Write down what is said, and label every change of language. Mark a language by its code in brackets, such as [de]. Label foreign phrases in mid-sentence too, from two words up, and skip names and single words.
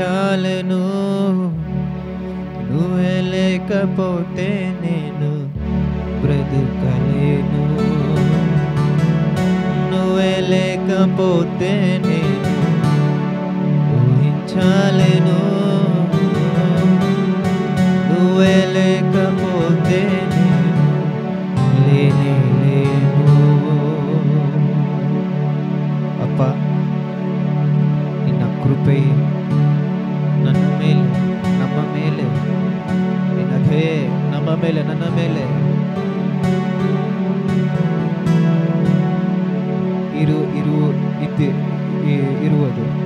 [te] చాలను, నువ్వే లేకపోతే నేను బ్రతుకలేను, నువ్వే లేకపోతే నేను ఊహించలేను, నువ్వే లేకపోతే నేను లేనే లేను. [kn] ಅಪ್ಪ, ನಿನ್ನ ಕೃಪೆ ನನ್ನ ಮೇಲೆ, ನಮ್ಮ ಮೇಲೆ, ನಿನ್ನ ದಯೆ ನಮ್ಮ ಮೇಲೆ, ನನ್ನ ಮೇಲೆ ಇರುವುದು.